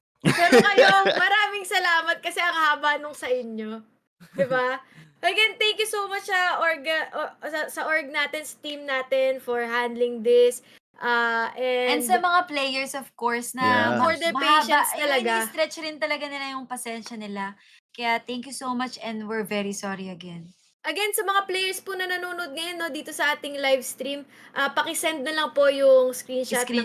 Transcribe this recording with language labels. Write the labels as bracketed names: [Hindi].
[Filipino] Pero kayo, maraming salamat kasi ang haba nung sa inyo. [English] 'Di ba? Again, thank you so much [Filipino] sa org natin, sa team natin [English] for handling this. And And [Filipino] sa mga players, of course, na [English] Yeah. for their patience talaga. [Filipino] Ini-stretch rin talaga nila yung pasensya nila. [English] Kaya thank you so much and we're very sorry again. [Filipino] Again, sa mga players po na nanonood ngayon no, dito sa ating live stream, pakisend na lang po yung screenshot ng